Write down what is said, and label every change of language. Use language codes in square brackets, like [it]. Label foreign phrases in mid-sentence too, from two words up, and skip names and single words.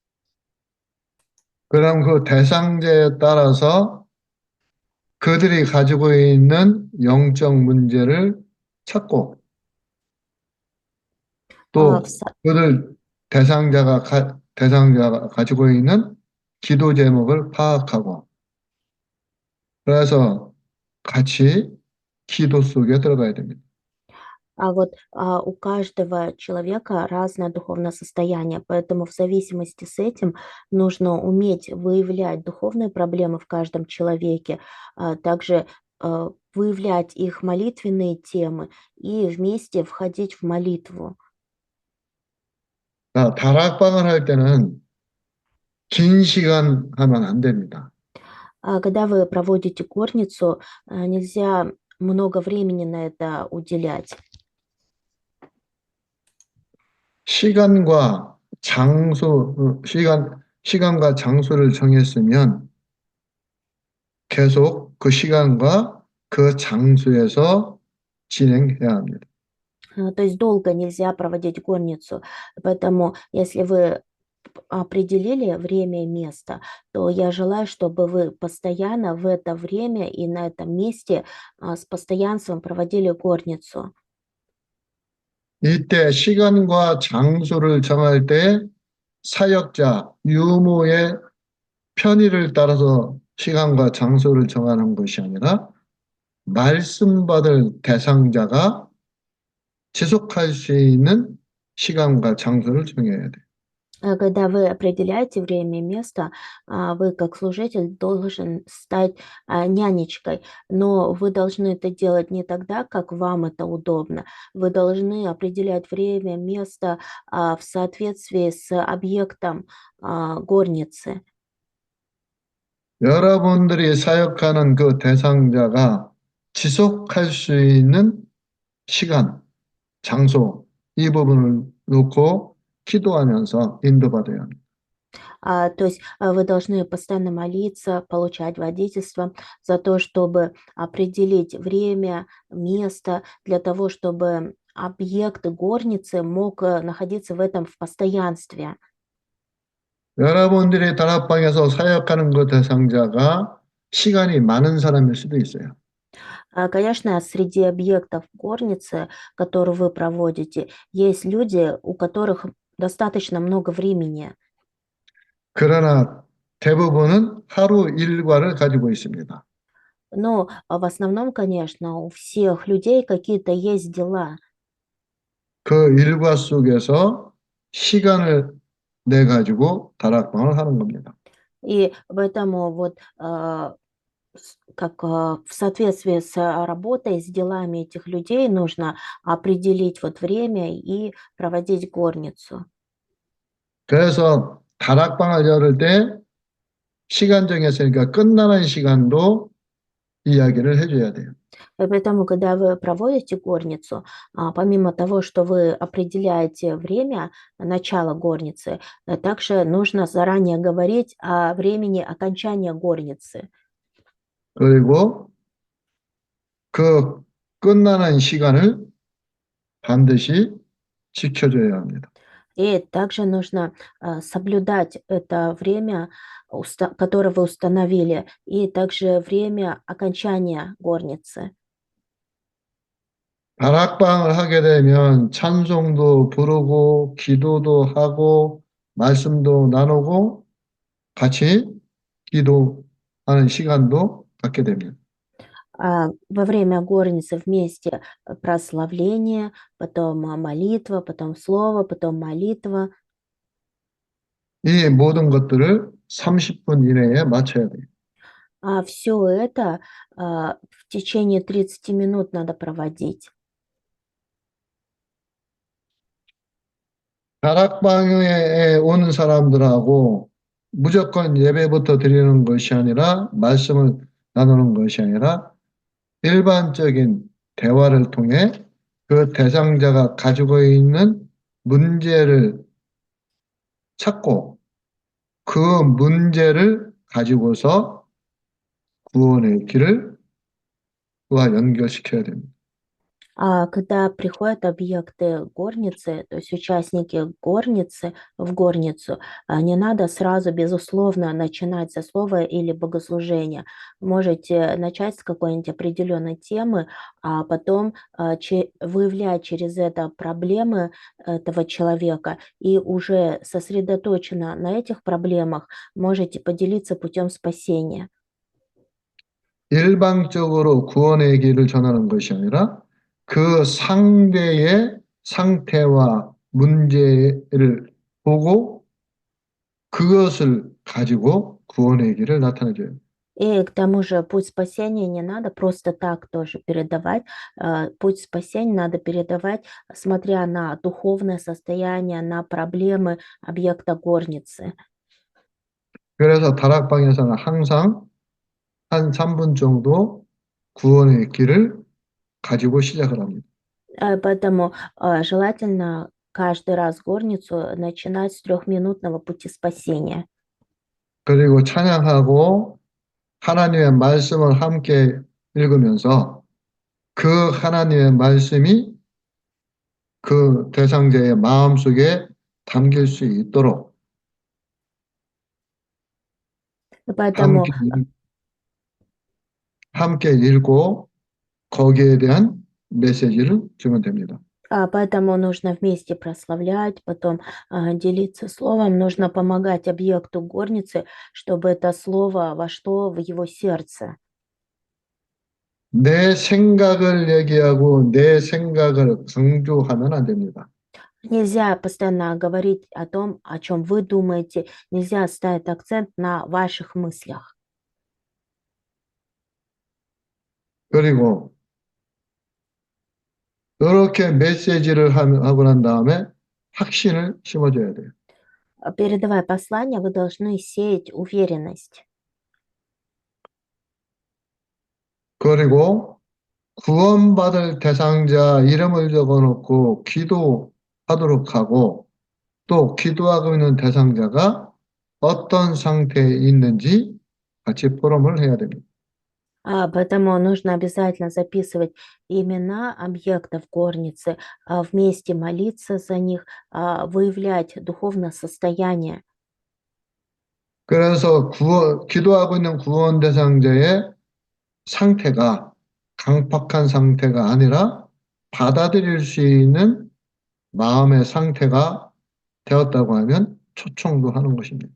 [ko] 그럼 그 대상자에 따라서 그들이 가지고 있는 영적 문제를 찾고 또 [ru] В са- [ko] 그들 대상자가 가지고 있는 기도 제목을 파악하고 그래서 같이 기도 속에 들어가야 됩니다. [ru] А вот у каждого человека разное духовное состояние, поэтому в зависимости с этим нужно уметь выявлять духовные проблемы в каждом человеке, также выявлять их молитвенные темы и вместе входить в молитву. [ko] 다락방을 할 때는 긴 시간 하면 안 됩니다. [ru] Когда вы проводите горницу, нельзя много времени на это уделять. [ko] 시간과 시간과 장소를 정했으면 계속 그 시간과 그 장소에서 진행해야 합니다. [ru] То есть долго нельзя проводить горницу. Поэтому, если вы определили время и место, то я желаю, чтобы вы постоянно в это время и на этом месте с постоянством проводили горницу. [ko] 이때 시간과 장소를 정할 때 사역자, 유모의 편의를 따라서 시간과 장소를 정하는 것이 아니라 말씀 받을 대상자가 지속할 수 있는 시간과 장소를 정해야 돼. [ru] Когда вы определяете время и место, вы как служитель должен стать нянечкой, но вы должны это делать не тогда, как вам это удобно. Вы должны определять время, место в соответствии с объектом горницы. [ko] 여러분들이 사역하는 그 대상자가 지속할 수 있는 시간, 장소, 이 부분을 놓고 기도하면서 인도받아야 합니다. [ru] То есть вы должны постоянно молиться, получать водительство за то, чтобы определить время, место, для того, чтобы объект горницы мог находиться в этом в постоянстве. [ko] 여러분들이 다락방에서 사역하는 그 대상자가 시간이 많은 사람일 수도 있어요. [ru] Конечно, среди объектов горницы, которые вы проводите, есть люди, у которых достаточно много времени, [ko] 그러나 대부분은 하루 일과를 가지고 있습니다. [ru] но в основном, конечно, у всех людей какие-то есть дела. [ko] 그 일과 속에서 시간을 내 가지고 다락방을 하는 겁니다. [ru] И поэтому вот в соответствии с работой, с делами этих людей нужно определить вот время и проводить горницу. [ko] 그래서 다락방을 열을 때 시간 정했으니까 끝나는 시간도 이야기를 해줘야 돼요. [ru] И поэтому, когда вы проводите горницу, помимо того, что вы определяете время начала горницы, также нужно заранее говорить о времени окончания горницы. [ko] 그리고 그 끝나는 시간을 반드시 지켜줘야 합니다. [ru] И также нужно соблюдать это время, которое вы установили, и также время окончания горницы. [ko] 다락방을 하게 되면 찬송도 부르고 기도도 하고 말씀도 나누고 같이 기도하는 시간도 갖게 됩니다. [ru] Во время горницы вместе прославление, потом молитва, потом слово, потом молитва. [ko] 이 모든 것들을 30분 이내에 마쳐야 돼요. [ru] Все это в течение 30 минут надо проводить. [ko] 다락방에 온 사람들하고 무조건 예배부터 드리는 것이 아니라 말씀을 나누는 것이 아니라 일반적인 대화를 통해 그 대상자가 가지고 있는 문제를 찾고 그 문제를 가지고서 구원의 길을 그와 연결시켜야 됩니다. [ru] Когда приходят объекты горницы, то есть участники горницы в горницу, не надо сразу, безусловно, начинать со слова или богослужения. Можете начать с какой-нибудь определенной темы, а потом выявлять через это проблемы этого человека и уже сосредоточенно на этих проблемах можете поделиться путем спасения. [ko] 일방적으로 구원의 길을 전하는 것이 아니라 그 상대의 상태와 문제를 보고 그것을 가지고 구원의 길을 나타내줘요. [ru] И к тому же путь спасения не надо просто так тоже передавать. Путь спасения надо передавать, смотря на духовное состояние, на проблемы объекта горницы. [ko] 그래서 다락방에서는 항상 한 3분 정도 구원의 길을 가지고 시작을 합니다. [ru] Поэтому желательно каждый раз горницу начинать с 3-минутного пути спасения. [ko] 그리고 찬양하고 하나님의 말씀을 함께 읽으면서 그 하나님의 말씀이 그 대상자의 마음속에 담길 수 있도록 [ru] Поэтому, [ko] 함께, 함께 읽고 거기에 대한 메시지를 주면 됩니다. [ru] поэтому нужно вместе прославлять, потом делиться словом, нужно помогать объекту горницы, чтобы это слово вошло в его сердце. [ko] 내 생각을 얘기하고 내 생각을 강조하면 안 됩니다. [ru] Нельзя постоянно говорить о том, о чем вы думаете, нельзя ставить акцент на ваших мыслях. [ko] 그리고 이렇게 메시지를 하고 난 다음에 확신을 심어줘야 돼요. [ru] Передавая послание, вы должны сеять уверенность. [ko] 그리고 구원받을 대상자 이름을 적어놓고 기도하도록 하고 또 기도하고 있는 대상자가 어떤 상태에 있는지 같이 포럼을 해야 됩니다. [ru] Поэтому нужно обязательно записывать имена объектов горницы, вместе молиться за них, выявлять духовное состояние. [ko] 그래서 기도하고 있는 구원 대상자의 상태가 강팍한 상태가 아니라 받아들일 수 있는 마음의 상태가 되었다고 하면 초청도 하는 것입니다.